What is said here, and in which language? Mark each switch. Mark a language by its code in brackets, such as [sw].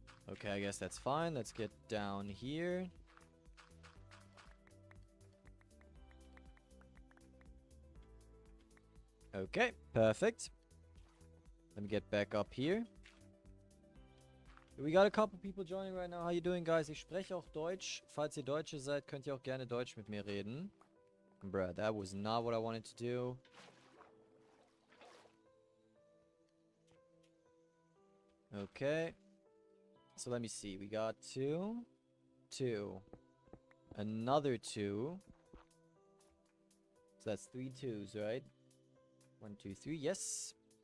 [en] Okay, I guess that's fine. Let's get down here. Okay, perfect. Let me get back up here. We got a couple people joining right now. How you doing, guys? [de] Ich spreche auch Deutsch. Falls ihr Deutsche seid, könnt ihr auch gerne Deutsch mit mir reden. [en] Bruh, that was not what I wanted to do. Okay. So let me see. We got 2, 2. Another 2. So that's 3 2s, right? 1, 2, 3. Yes.